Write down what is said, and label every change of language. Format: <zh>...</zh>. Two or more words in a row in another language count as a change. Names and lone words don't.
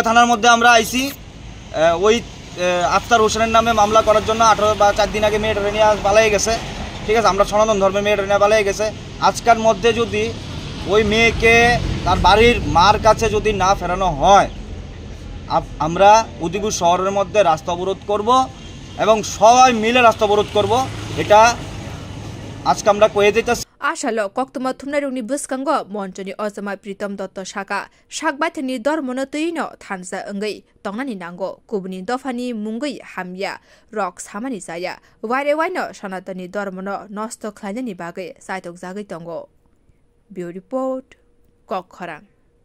<bn>থানার মধ্যে আমরা আইছি ওই আফতার হোসেনের নামে মামলা করার জন্য 18 বা 4 দিন আগে মেয়েটা নিয়ে পালিয়ে গেছে ঠিক আছে আমরা সনাতন ধর্মের মেয়েটা নিয়ে পালিয়ে গেছে আজকের মধ্যে যদি ওই মেয়েকে তার বাড়ির মার কাছে যদি না ফেরানো হয় আমরা উদয়পুর শহরের মধ্যে রাস্তা অবরোধ করব এবং সবাই মিলে রাস্তা অবরোধ করব এটা আজকে আমরা কয়ে দিতেছি</bn> <trp>आशालो कक्तमा थुमनारुंनि बुस्कांगो मन्चनि अजमा प्रीतम दत्त शाका शाकबाथनि धर्मनो तैनो थानसा अंगै तंगनानि नांगो कुबनि दफानि मुंगै हामिया रक सामानि जाया वारे वाइनो सनातनी धर्मनो नष्ट खालायनानि बागै साइतक जागै तंगो ब्युरो रिपोर्ट कक खरां।</trp>